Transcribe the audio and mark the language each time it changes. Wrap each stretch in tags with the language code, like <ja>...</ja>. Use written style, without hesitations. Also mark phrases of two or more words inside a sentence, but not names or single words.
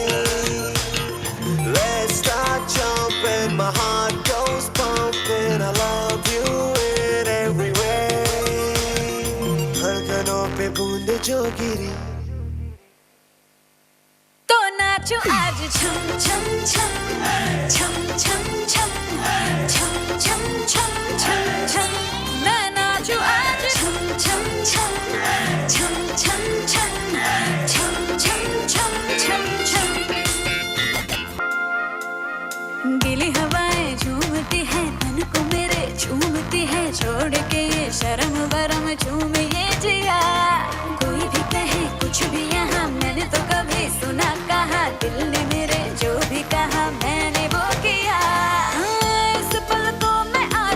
<en>Let's start jumping, my heart goes pumping. I love you in every way.</en> <hi>धड़कनों पे बूंद जो गिरी तो नाचो आज छम छम छम छम छम छम छम छम छम छम छम मैं नाचो आज छम छम छम छम छम छम छम छम छम छम छम। गीली हवाएं झूमती है तन को मेरे झूमती है छोड़ के ये शर्म वरम झूम ये जिया कोई भी कहे कुछ भी यहाँ मैंने तो कभी सुना कहा दिल ने मेरे जो भी कहा मैंने वो किया इस पल को मैं आज</hi>